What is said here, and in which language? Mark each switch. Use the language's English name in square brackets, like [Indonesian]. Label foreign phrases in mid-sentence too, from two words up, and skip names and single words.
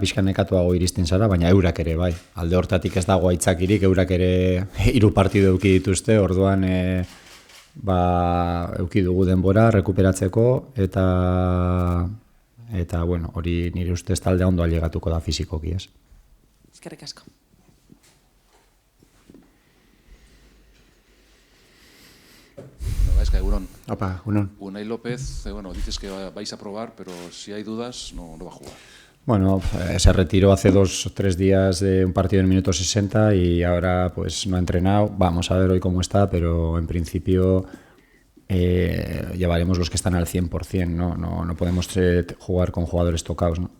[Basque] pixkan nekatuago iristen zara, baina eurak ere, bai. Alde hortatik ez dago aitzakirik, eurak ere 3 partidu eduki dituzte, orduan eduki dugu denbora, rekuperatzeko, eta, hori nire ustez taldea ondo ailegatuko da fizikoki, ez? Eskerrik asko. Gaizka, egunon. Opa, egunon. [Spanish] Unai López, dices que vais a probar, pero si hay dudas, no va a jugar. Se retiró hace 2 o 3 días de un partido en el minuto 60 y ahora no ha entrenado. Vamos a ver hoy cómo está, pero en principio... llevaremos los que están al 100%, no podemos jugar con jugadores tocados, ¿no?